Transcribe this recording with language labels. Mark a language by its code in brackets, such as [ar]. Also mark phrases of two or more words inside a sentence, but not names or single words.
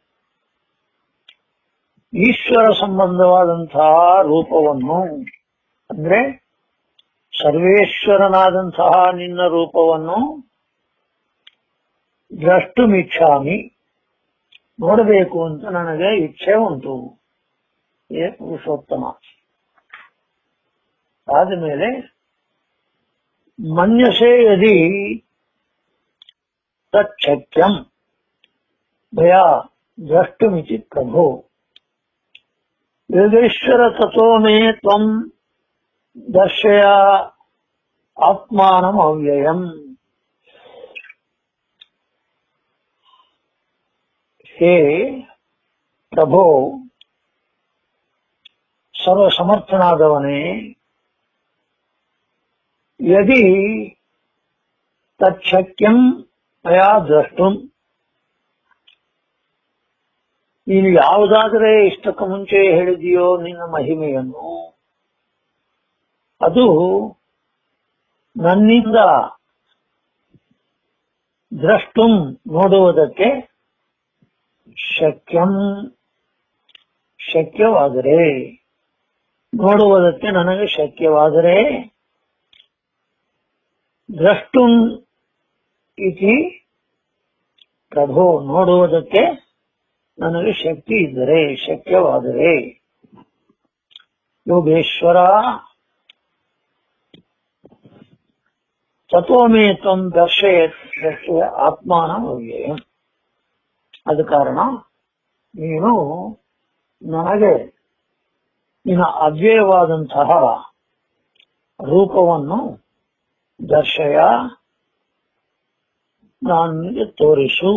[kn] ಈಶ್ವರ ಸಂಬಂಧವಾದಂತಹ ರೂಪವನ್ನು, ಅಂದ್ರೆ ಸರ್ವೇಶ್ವರನಾದಂತಹ ನಿನ್ನ ರೂಪವನ್ನು ದ್ರಷ್ಟುಮಿಚ್ಛಾಮಿ ನೋಡಬೇಕು ಅಂತ ನನಗೆ ಇಚ್ಛೆ ಉಂಟು. ಏ ಪುರುಷೋತ್ತಮ. [sa] ಆದಮೇಲೆ ಮನ್ಯಸೆ ಯದಿ ತಚ್ಛಕ್ಯಂ ಭಯಾ ದ್ರಷ್ಟುಮಿತಿ ಪ್ರಭೋ ಯೋಗೇಶ್ವರ ತಥೋ ಮೇ ತ್ವಂ ದರ್ಶಯ ಆತ್ಮಾನಂ ಅವ್ಯಯಂ. ಹೇ ಪ್ರಭೋ [kn] ಸರ್ವಸಮರ್ಥನಾದವನೇ, ಯದಿ [sa] ತಚ್ಛಕ್ಯಂ ಮಯಾ ದ್ರಷ್ಟುಂ, [kn] ನೀನು ಯಾವುದಾದರೆ ಇಷ್ಟಕ್ಕೆ ಮುಂಚೆ ಹೇಳಿದೆಯೋ ನಿನ್ನ ಮಹಿಮೆಯನ್ನು, ಅದು ನನ್ನಿಂದ ದ್ರಷ್ಟುಂ ನೋಡುವುದಕ್ಕೆ ಶಕ್ಯವಾದರೆ, ನೋಡುವುದಕ್ಕೆ ನನಗೆ ಶಕ್ಯವಾದರೆ, [sa] ದ್ರಷ್ಟುಂ ಇತಿ ಪ್ರಭೋ [kn] ನೋಡುವುದಕ್ಕೆ ನನಗೆ ಶಕ್ತಿ ಇದ್ದರೆ, ಶಕ್ಯವಾದರೆ, [sa] ಯೋಗೇಶ್ವರ ತಥೋ ಮೇ ತ್ವಂ ದರ್ಶಯ ಆತ್ಮಾನಂ ಅವ್ಯಯಂ. [kn] ಅದ ಕಾರಣ ನೀನು ನನಗೆ ನಿನ್ನ ಅವ್ಯಯವಾದಂತಹ ರೂಪವನ್ನು ದರ್ಶಯ, ನನಗೆ ತೋರಿಸು.